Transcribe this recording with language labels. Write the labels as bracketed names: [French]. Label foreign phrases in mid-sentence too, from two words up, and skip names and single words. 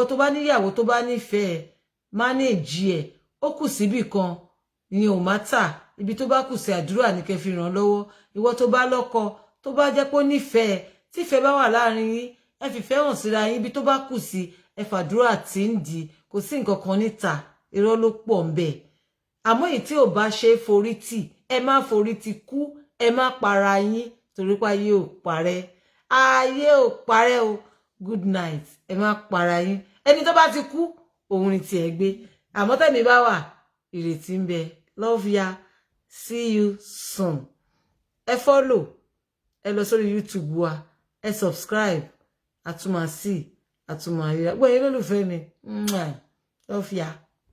[Yoruba] tó bá níyàwó tó bá nífẹ̀ẹ́ mánéèjì ẹ̀ ó kù síbì kan ìyẹn ò mátà ibi tó bá kù sí àdúrà ní kẹ́ fi ràn lọ́wọ́ ìwọ tó bá lọ́kọ tó bá jẹ́ pé ó nífẹ̀ẹ́ tífẹ́ bá wà láàrin yín ẹ fìfẹ́ hàn síra yín ibi tó bá kù sí ẹ fàdúrà tí ń di kò sí nǹkan kan níta irọ́ ló pọ̀ ń bẹ àmọ́ èyí tí ò bá ṣe é forí tì ẹ má forí tì kú ẹ má para yín torí pé ayé ò parẹ́ o [English] good night [Yoruba] ẹ má para yín ẹni tó bá ti kú òun ni tiẹ̀ gbé àmọ́ tẹ̀mí bá wà ìrètí ń bẹ [English] love ya see you soon [Yoruba] ẹ follow ẹ lọ sórí YouTube wa ẹ subscribe àtúmọ̀ sí àtúmọ̀ àríyá gbọ́ yín lólùfẹ́ mi [English] love ya.